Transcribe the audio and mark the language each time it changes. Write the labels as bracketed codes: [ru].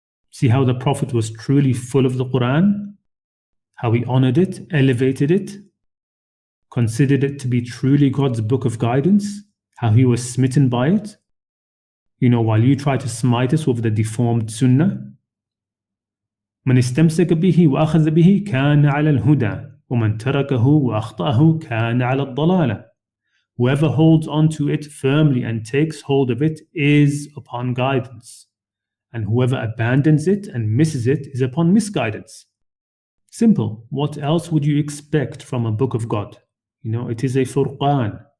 [en] See how the Prophet was truly full of the Qur'an? How he honored it, elevated it, considered it to be truly God's book of guidance, how he was smitten by it? While you try to smite us with the deformed Sunnah. [ar] من استمسك به وأخذ به كان على الهدى ومن تركه وأخطأه كان على الضلالة. [en] Whoever holds on to it firmly and takes hold of it is upon guidance, and whoever abandons it and misses it is upon misguidance. Simple. What else would you expect from a book of God? It is a Furqan.